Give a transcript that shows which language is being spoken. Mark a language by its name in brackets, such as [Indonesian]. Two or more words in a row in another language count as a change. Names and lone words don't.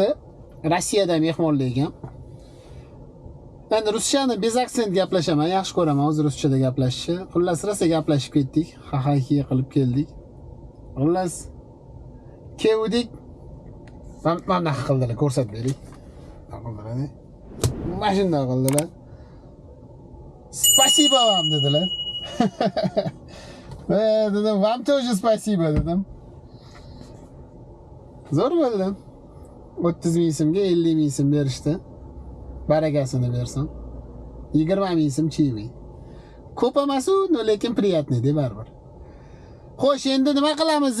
[Uzbek] Rossiyada mehmonlar ekan. Endi ruschani [Russian] без акцент [Uzbek] gaplashaman, yaxshi ko'raman o'z ruschada gaplashishni. Xullas rosa gaplashib ketdik, ha-ha-ki qilib keldik. Xullas keldik. Mana qildilar, ko'rsatib bering. Qildilar. Mashina qildilar. [Russian] Спасибо вам [Uzbek] dedilar. Dedim, [Russian] вам тоже спасибо dedim. [Uzbek] Zo'r bo'ldi. 30,000 so'mga 50,000 so'm berishdi. Barakasini bersin. 20,000 so'm chiymi. Ko'p emas-u, lekin приятный deb baribir. Xo'sh, endi nima qilamiz?